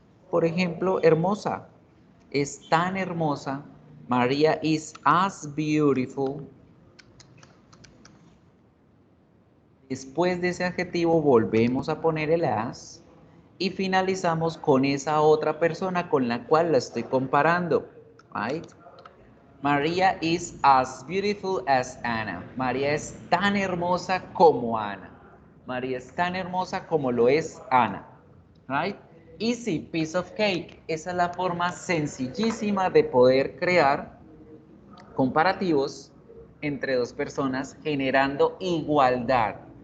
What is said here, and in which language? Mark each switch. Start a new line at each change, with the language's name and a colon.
Spanish: Por ejemplo, hermosa. Es tan hermosa.
English: María is as beautiful.
Spanish: Después de ese adjetivo volvemos a poner el as y finalizamos con esa otra persona con la cual la estoy comparando.
English: Right? María is as beautiful as Anna.
Spanish: María es tan hermosa como Ana. María es tan hermosa como lo es Ana.
English: Right? Easy piece of cake.
Spanish: Esa es la forma sencillísima de poder crear comparativos entre dos personas generando igualdad.